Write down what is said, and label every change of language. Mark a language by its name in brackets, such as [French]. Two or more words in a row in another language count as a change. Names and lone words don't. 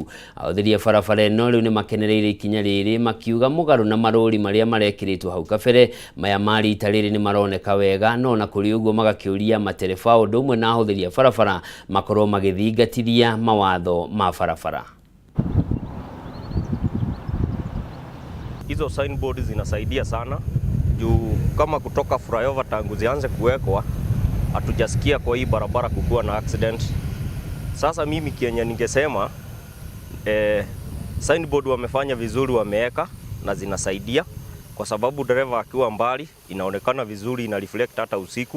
[Kikuyu] Ahuthiria barabara ino riu makenereire ikinya riri makiuga mugaru na marori maria marekiritwo hau kabere maya mari itariri ni maroneka wega no na kuri uguo magakiuria matereba undu umwe na ahuthiria barabara makorwo magithingatithia mawatho ma barabara. [Swahili] Hizo signboard zinasaidia sana juu kama kutoka flyover tangu zianze kuwekwa hatujasikia kwa hii barabara kukuwa na accident. Sasa mimi Kenya ningesema signboard wamefanya vizuri, wameweka na zinasaidia kwa sababu dereva akiwa mbali inaonekana vizuri, ina reflect hata usiku.